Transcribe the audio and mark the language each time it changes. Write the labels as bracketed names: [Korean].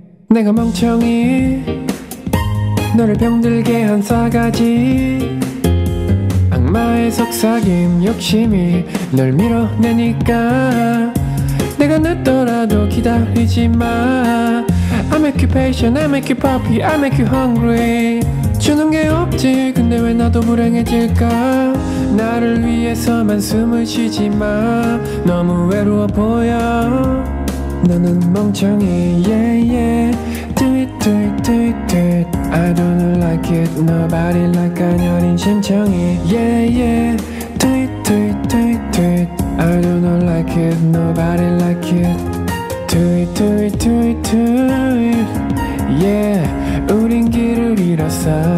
[Korean] 내가 멍청이, 너를 병들게 한 싸가지. 악마의 속삭임, 욕심이 널 밀어내니까. 내가 늦더라도 기다리지 마. [English] I make you patient, I make you puppy, I make you hungry. [Korean] 주는 게 없지, 근데 왜 나도 불행해질까. 나를 위해서만 숨을 쉬지 마. 너무 외로워 보여. 너는 멍청이, [English] yeah, yeah. Do it, do it, do it, do it. I don't like it, nobody like [Korean] 가녀린 심청이, [English] yeah, yeah. Do it, do it, do it, do it. I don't like it, nobody like it. Do it, do it, do it, do it. [Korean] Yeah, 우린 길을 잃었어.